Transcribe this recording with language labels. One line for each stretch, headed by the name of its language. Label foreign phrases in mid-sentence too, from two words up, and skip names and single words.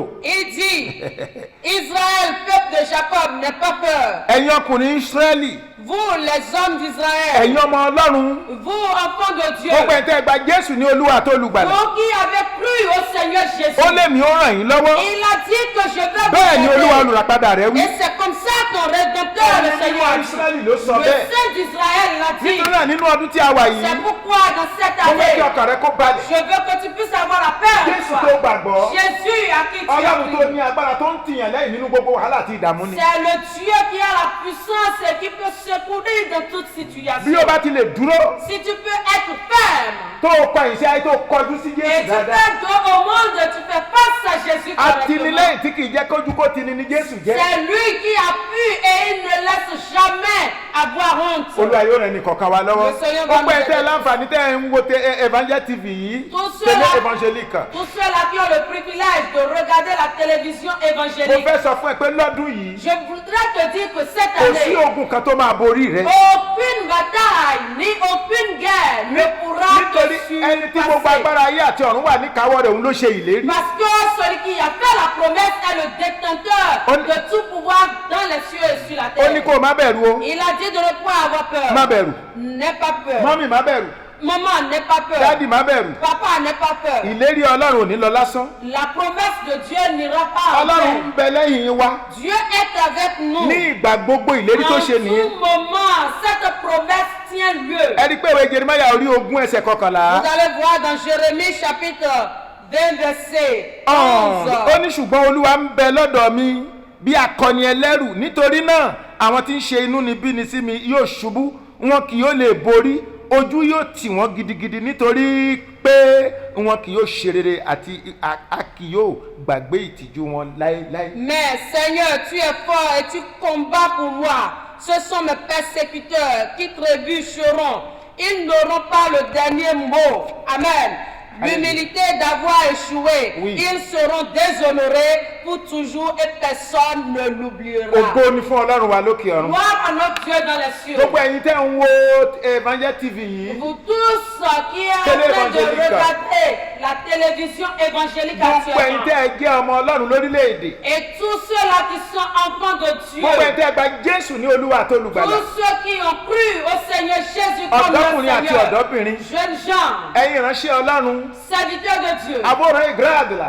French: Il dit, Israël, peuple de Jacob, n'aie pas peur.
Yoruba: Ẹ̀yin ọkùnrin Ísírẹ́lì,
French: Vous, les hommes d'Israël,
Yoruba: ẹ̀yin ọmọ Ọlọ́run,
French: vous, enfants de Dieu,
Yoruba: gbogbo ẹ̀ tẹ́ ẹ gba Jésù ní Olúwa àti Olùgbàlà.
French: vous qui avez cru au Seigneur Jésus,
Yoruba: Ó lé mi ó ràn yín lọ́wọ́.
French: il a dit que je vais
Yoruba: Bẹ́ẹ̀ ni
French: vous
Yoruba: Olúwa
French: aider.
Yoruba: olùràpadà rẹ̀ wí.
French: Et c'est comme ça ton rédempteur, le Seigneur, a dit.
Yoruba: Ísírẹ́lì ló sọ
French: Le
Yoruba: bẹ́ẹ̀.
French: Saint d'Israël l'a dit.
Yoruba: Nítorí náà nínú ọdún tí a wà yìí,
French: C'est pourquoi dans cette
Yoruba: mo fẹ́ kí
French: année,
Yoruba: ọkàn rẹ kó balẹ̀.
French: je veux que tu puisses avoir la paix
Yoruba: Jésù
French: en
Yoruba: tó
French: toi.
Yoruba: gbàgbọ́.
French: Jésus à qui tu as
Yoruba: Ọlọ́run tó
French: cru.
Yoruba: ní agbára tó ń tìyàn lẹ́yìn nínú gbogbo wàhálà àti ìdààmú ni.
French: C'est le Dieu qui a la puissance et qui peut secourir dans toute situation.
Yoruba: Bí ó bá ti lè dúró
French: Si tu peux être ferme
Yoruba: tó o kọ ìṣe ayé tó o kọjú sí
French: et
Yoruba: Jésù
French: tu
Yoruba: dáadáa.
French: fais dos au monde, tu fais face à Jésus correctement.
Yoruba: Atinilẹ́yìn tí kì í jẹ́ kójú kó tini ni Jésù jẹ́.
French: C'est lui qui appuie et il ne laisse jamais avoir honte.
Yoruba: Olúwa yóò ràn ní kọ̀ọ̀kan wa lọ́wọ́.
French: Le Seigneur va
Yoruba: Ó pẹ́
French: nous
Yoruba: tẹ́
French: aider.
Yoruba: láǹfààní tẹ́ ẹ ń wo Evangel TV yìí.
French: Tous Télé ceux-là- évangélique. Tous ceux-là qui ont le privilège de regarder la télévision
Yoruba: Mo
French: évangélique,
Yoruba: fẹ́ sọ fún ẹ pé lọ́dún yìí
French: je voudrais te dire que cette
Yoruba: kò sí
French: année,
Yoruba: ogun kan tó máa borí rẹ.
French: aucune bataille ni aucune guerre ne pourra
Yoruba: Nítorí
French: te
Yoruba: ẹni tí gbogbo
French: surpasser.
Yoruba: agbára ayé àti ọ̀run wà ní káwọ́ rẹ̀ òun ló ṣe ìlérí.
French: Parce que celui qui a fait la promesse est le détenteur On- de tout pouvoir dans les cieux et sur la
Yoruba: Ó ní
French: terre.
Yoruba: kó o má bẹ̀rù o.
French: Il a dit de ne point avoir peur.
Yoruba: Má bẹ̀rù.
French: N'aie pas peur.
Yoruba: Mọ́mì má bẹ̀rù.
French: Maman, n'aie pas peur.
Yoruba: Dádì má bẹ̀rù.
French: Papa, n'aie pas peur.
Yoruba: Ìlérí Ọlọ́run ò ní lọ lásán.
French: La promesse de Dieu n'ira pas en
Yoruba: Ọlọ́run
French: vain.
Yoruba: ń bẹ lẹ́yìn wa.
French: Dieu est avec nous.
Yoruba: Ní ìgbà gbogbo ìlérí tó
French: En
Yoruba: ṣe nìyẹn.
French: tout moment, cette promesse tient lieu.
Yoruba: Ẹ rí i pé ìwé Jeremáyà orí 20 ẹsẹ̀ 11.
French: Vous allez voir dans Jérémie chapitre 20 verset 11.
Yoruba: Ó ní ṣùgbọ́n Olúwa ń bẹ lọ́dọ̀ mi bí akọni ẹlẹ́rù nítorí náà àwọn tí ń ṣe inúnibíni sí mi yóò ṣubú wọn kì yóò lè borí ojú yóò tì wọ́n gidigidi nítorí pé wọn kì yóò ṣe rere àti a kì yóò gbàgbé ìtìjú wọn láéláé.
French: Mais Seigneur, tu es fort et tu combats pour moi. Ce sont mes persécuteurs qui trébucheront. Ils n'auront pas le dernier mot. Amen. L'humilité d'avoir échoué. Oui. Ils seront déshonorés pour toujours et personne ne l'oubliera.
Yoruba: Ògo ni fún Ọlọ́run wa lókè ọ̀run.
French: Gloire à notre Dieu dans les cieux.
Yoruba: Gbogbo ẹ̀yin tẹ́ ń wo Evangel TV yìí.
French: Vous tous qui êtes en Télé train de évangélique. regarder la télévision évangélique
Yoruba: Gbogbo ẹ̀yin
French: actuellement.
Yoruba: tẹ́ ẹ jẹ́ ọmọ Ọlọ́run lórílẹ̀‐èdè.
French: Et tous ceux-là qui sont enfants de Dieu.
Yoruba: Gbogbo ẹ̀yin tẹ́ ẹ gba Jésù ní Olúwa àti Olùgbàlà.
French: Tous ceux qui ont cru au Seigneur Jésus comme leur
Yoruba: Ọ̀dọ́kùnrin àti
French: Seigneur.
Yoruba: ọ̀dọ́bìnrin.
French: Jeunes gens,
Yoruba: Ẹ̀yin ìránṣẹ́ Ọlọ́run.
French: serviteurs de Dieu.
Yoruba: Àbúrò ìgbéradìlà.